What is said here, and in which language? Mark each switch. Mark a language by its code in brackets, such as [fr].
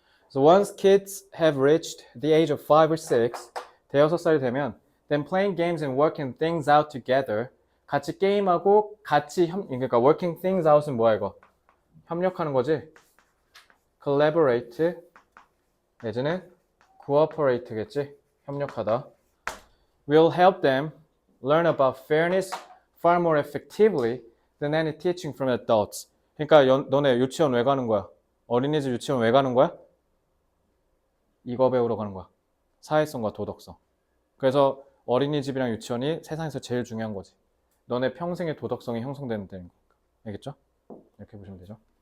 [en] So once kids have reached the age of 5 or 6, [ko] 대여섯 살이 되면 [en] then playing games and working things out together, [ko] 같이 게임하고 같이 그러니까 [en] working things out은 [ko] 뭐야 이거? 협력하는 거지. collaborate 내지는 cooperate겠지. 협력하다. [en] will help them learn about fairness far more effectively than any teaching from adults. [ko] 그러니까 너네 유치원 왜 가는 거야? 어린이집 유치원 왜 가는 거야? 이거 배우러 가는 거야. 사회성과 도덕성. 그래서 어린이집이랑 유치원이 세상에서 제일 중요한 거지. 너네 평생의 도덕성이 형성되는 데인 거니까. 알겠죠? 이렇게 보시면 되죠.